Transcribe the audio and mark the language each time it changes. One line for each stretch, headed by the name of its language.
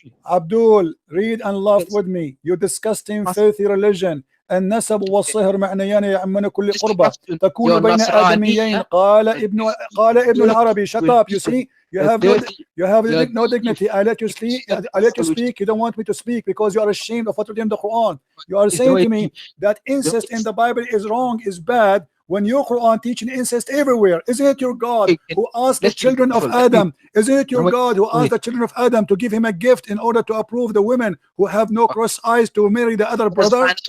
English: Abdul, read and laugh with me. You disgusting filthy religion.
Arabic: النسب والصهر معنيان يعمن كل قربة تكون بين آدميين. قال ابن العربي.
English: Shut up. You see, you have no dignity. I let you speak. You don't want me to speak because you are ashamed of what you did in the Quran. You are saying to me that incest in the Bible is wrong, is bad, when your Quran teaching incest everywhere. Isn't it your God who asked the children of Adam? Isn't it your God who asked the children of Adam to give him a gift in order to approve the women who have no cross eyes to marry the other brother?